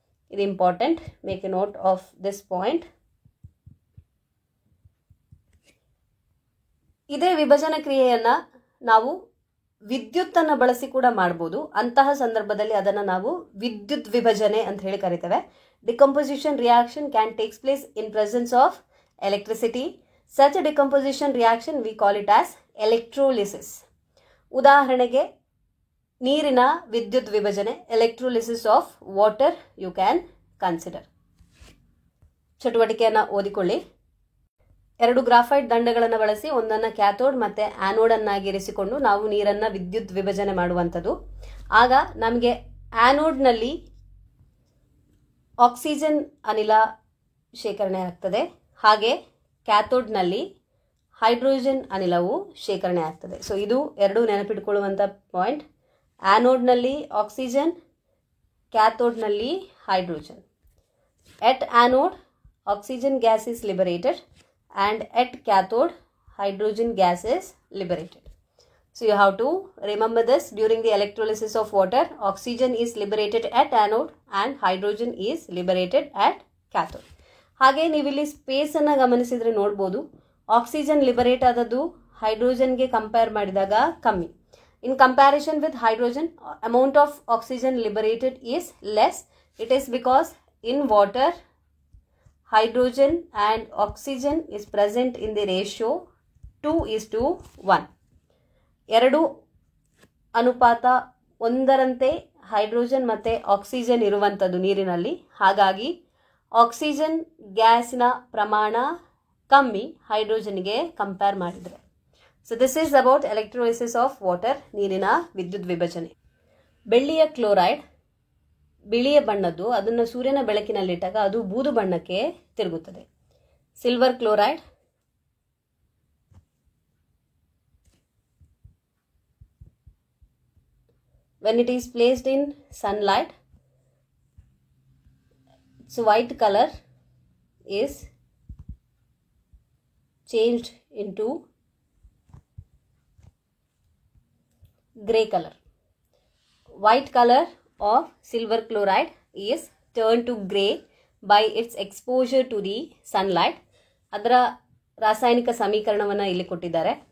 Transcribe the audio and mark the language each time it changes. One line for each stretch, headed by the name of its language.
Kannada: ಇದು important,
English: Make a note of this point.
Kannada: ಇದೇ ವಿಭಜನಾ ಕ್ರಿಯೆಯನ್ನು ನಾವು ವಿದ್ಯುತ್ತನ್ನು ಬಳಸಿ ಕೂಡ ಮಾಡ್ಬೋದು. ಅಂತಹ ಸಂದರ್ಭದಲ್ಲಿ ಅದನ್ನು ನಾವು ವಿದ್ಯುತ್ ವಿಭಜನೆ ಅಂತ ಹೇಳಿ ಕರಿತೇವೆ.
English: Decomposition reaction can take place in presence of electricity. Such a decomposition reaction we call it as electrolysis.
Kannada: ಉದಾಹರಣೆಗೆ ನೀರಿನ ವಿದ್ಯುತ್ ವಿಭಜನೆ,
English: Electrolysis of water you can consider.
Kannada: ಚಟುವಟಿಕೆಯನ್ನು ಓದಿಕೊಳ್ಳಿ. 2 ಗ್ರಾಫೈಟ್ ದಂಡಗಳನ್ನು ಬಳಸಿ ಒಂದನ್ನು ಕ್ಯಾಥೋಡ್ ಮತ್ತು ಆ್ಯನೋಡನ್ನಾಗಿರಿಸಿಕೊಂಡು ನಾವು ನೀರನ್ನು ವಿದ್ಯುತ್ ವಿಭಜನೆ ಮಾಡುವಂಥದ್ದು. ಆಗ ನಮಗೆ ಆ್ಯನೋಡ್ನಲ್ಲಿ ಆಕ್ಸಿಜನ್ ಅನಿಲ ಶೇಖರಣೆ ಆಗ್ತದೆ. ಹಾಗೆ ಕ್ಯಾಥೋಡ್ನಲ್ಲಿ ಹೈಡ್ರೋಜನ್ ಅನಿಲವು ಶೇಖರಣೆ ಆಗ್ತದೆ. ಸೊ ಇದು ಎರಡು ನೆನಪಿಟ್ಕೊಳ್ಳುವಂಥ point. ಆ್ಯನೋಡ್ನಲ್ಲಿ oxygen, ಕ್ಯಾಥೋಡ್ನಲ್ಲಿ hydrogen.
English: At anode oxygen gas is liberated and at cathode hydrogen gas is liberated. So you have to remember this. During the electrolysis of water, oxygen is liberated at anode and hydrogen is liberated at cathode.
Kannada: ಹಾಗೆ ನೀವಿಲ್ಲಿ ಸ್ಪೇಸನ್ನು ಗಮನಿಸಿದರೆ ನೋಡ್ಬೋದು, oxygen liberate ಆದದ್ದು ಹೈಡ್ರೋಜನ್ಗೆ compare ಮಾಡಿದಾಗ ಕಮ್ಮಿ.
English: In comparison with hydrogen, amount of oxygen liberated is less. It is because in water hydrogen and oxygen is present in the ratio 2:1.
Kannada: 2 ಅನುಪಾತ 1ರಂತೆ hydrogen ಮತ್ತು oxygen ಇರುವಂಥದ್ದು ನೀರಿನಲ್ಲಿ. ಹಾಗಾಗಿ ಆಕ್ಸಿಜನ್ ಗ್ಯಾಸಿನ ಪ್ರಮಾಣ ಕಮ್ಮಿ ಹೈಡ್ರೋಜನ್ಗೆ ಕಂಪೇರ್ ಮಾಡಿದರೆ.
English: so this is about electrolysis of water,
Kannada: ನೀರಿನ ವಿದ್ಯುತ್ ವಿಭಜನೆ. ಬೆಳ್ಳಿಯ ಕ್ಲೋರೈಡ್ ಬಿಳಿಯ ಬಣ್ಣದ್ದು, ಅದನ್ನು ಸೂರ್ಯನ ಬೆಳಕಿನಲ್ಲಿಟ್ಟಾಗ ಅದು ಬೂದು ಬಣ್ಣಕ್ಕೆ ತಿರುಗುತ್ತದೆ.
English: Silver chloride when it is placed in sunlight, its white color is changed into gray color. White color of silver chloride is turned to gray by its exposure to the sunlight.
Kannada: ಅದರ ರಾಸಾಯನಿಕ ಸಮೀಕರಣವನ್ನು ಇಲ್ಲಿ ಕೊಟ್ಟಿದ್ದಾರೆ.